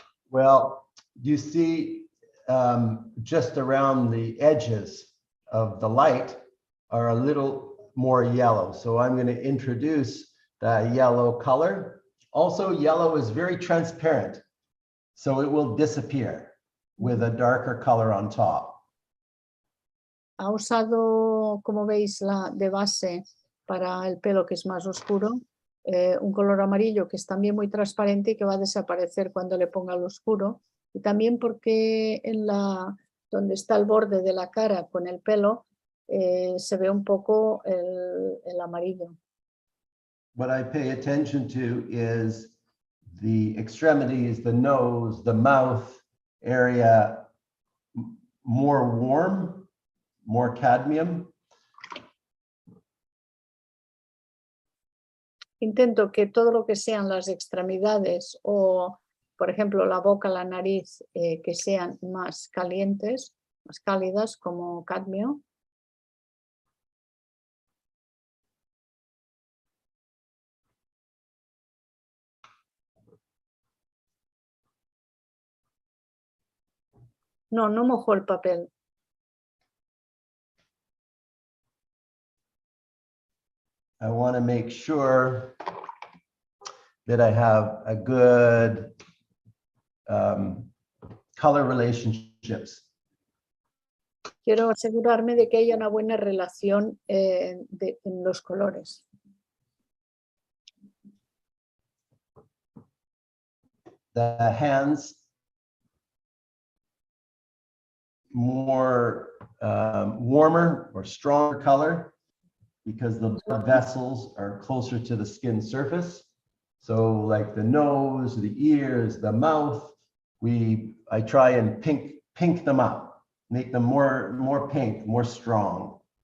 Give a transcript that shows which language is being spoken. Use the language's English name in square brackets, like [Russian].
[English] Well, you see just around the edges of the light are a little more yellow. So I'm going to introduce the yellow color. Also, yellow is very transparent, so it will disappear with a darker color on top. [Spanish] Ha usado, como veis, de base para el pelo que es más oscuro, un color amarillo que es también muy transparente y que va a desaparecer cuando le ponga el oscuro. Y también porque donde está el borde de la cara con el pelo, se ve un poco el amarillo. [English] What I pay attention to is the extremities, the nose, the mouth area, more warm, more cadmium. [Spanish] Intento que todo lo que sean las extremidades o, por ejemplo, la boca, la nariz, que sean más calientes, más cálidas, como cadmio. No, no mojo el papel. [English] I want to make sure that I have a good color relationships. [Spanish] Quiero asegurarme de que haya una buena relación en los colores. [English] The hands, more warmer or stronger color because the blood vessels are closer to the skin surface. So like the nose, the ears, the mouth, I try and pink them up, make them more pink, more strong.